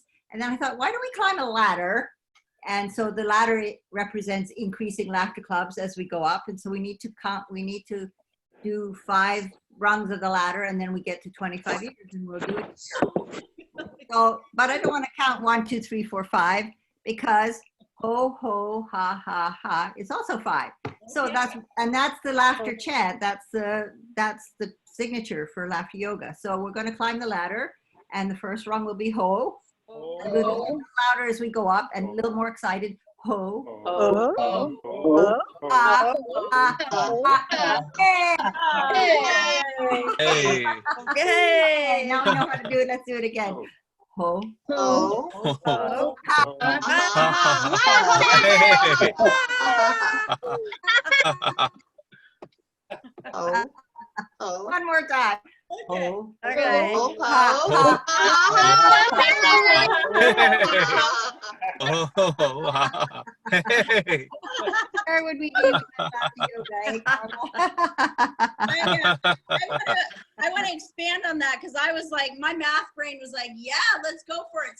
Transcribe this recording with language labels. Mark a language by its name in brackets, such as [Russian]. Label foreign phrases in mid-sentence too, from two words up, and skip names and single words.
[English] And then I thought, why don't we climb a ladder? And so the ladder represents increasing laughter clubs as we go up. And so we need to count, we need to do 5 rungs of the ladder and then we get to 25 years and we'll do it. So, but I don't want to count 1, 2, 3, 4, 5 because ho, ho, ha, ha, ha is also 5. So that's the laughter chant. That's the signature for laughter yoga. So we're going to climb the ladder and the first rung will be ho. A little louder as we go up and a little more excited. Ho. Ah, ah, ah, ah. Hey. Okay. Now we know how to do it. Let's do it again. Ho. Ho. Ho. Hey. One more time. Okay. Okay. Ho, ho, Ha, Oh, wow. Hey. Where would we be without yoga, eh, Carla? I want to expand on that because I was like, my math brain was like, yeah, let's go for it.